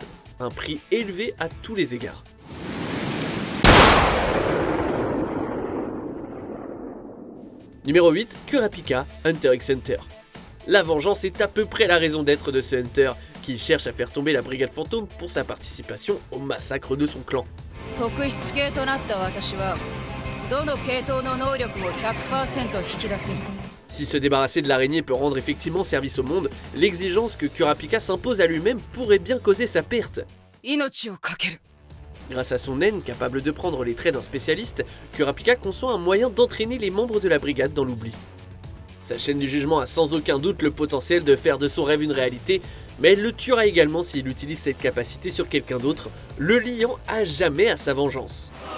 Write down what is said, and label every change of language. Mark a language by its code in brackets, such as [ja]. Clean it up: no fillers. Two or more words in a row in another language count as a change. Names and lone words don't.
[fr] Un prix élevé à tous les égards. Numéro 8, Kurapika, Hunter x Hunter. La vengeance est à peu près la raison d'être de ce Hunter, qui cherche à faire tomber la brigade fantôme pour sa participation au massacre de son clan. [ja] 特質系となった私はどの系統の能力も 100% 引き出せる。 [fr] Si se débarrasser de l'araignée peut rendre effectivement service au monde, l'exigence que Kurapika s'impose à lui-même pourrait bien causer sa perte. [ja] 命をかける。 [fr] Grâce à son haine, capable de prendre les traits d'un spécialiste, Kurapika conçoit un moyen d'entraîner les membres de la brigade dans l'oubli. Sa chaîne du jugement a sans aucun doute le potentiel de faire de son rêve une réalité, mais elle le tuera également s'il utilise cette capacité sur quelqu'un d'autre, le liant à jamais à sa vengeance.